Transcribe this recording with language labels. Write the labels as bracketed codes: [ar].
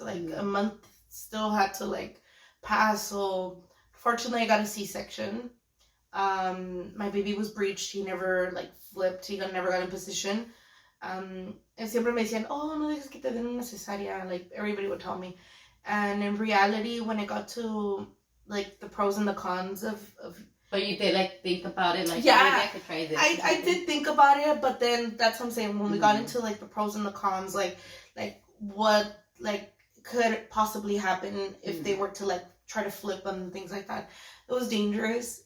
[en] Like a month still had to like pass. So fortunately, I got a C-section. My baby was breached. He never like flipped. He never got in position. [es] And siempre me decían, oh, no dejes que te den una cesárea. [en] Like everybody would tell me. And in reality, when it got to like the pros and the cons of but you did like think about it, like yeah, maybe I could try this. I did think about it, but then that's what I'm saying. When we got into like the pros and the cons, like what like could possibly happen if they were to like try to flip and things like that, it was dangerous.